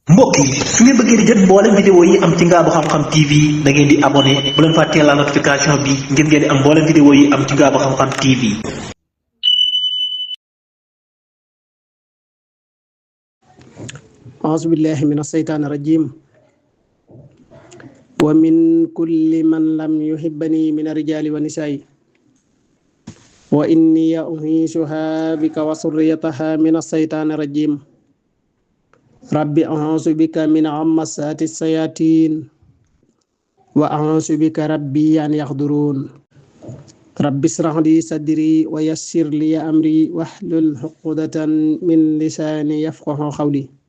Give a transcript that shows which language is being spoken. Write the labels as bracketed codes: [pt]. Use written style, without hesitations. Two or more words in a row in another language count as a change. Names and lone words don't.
[wo] mbokk yi su ngeen bëggee di jot mboolem vidéo yi am ci Ngabou Xam-Xam TV da ngeen di abonné bu leen fàttee la notification bi ngir ngeen di am mboolem vidéo yi am ci Ngabou Xam-Xam TV. [ar] أعوذ بالله من الشيطان الرجيم ومن كل من لم يحبني من الرجال والنساء وإني أعيذها بك وذريتها من الشيطان الرجيم رب أعوذ بك من همزات الشياطين وأعوذ بك ربي أن يحضرون رب اشرح لي صدري ويسر لي أمري واحلل عقدة من لساني يفقهوا قولي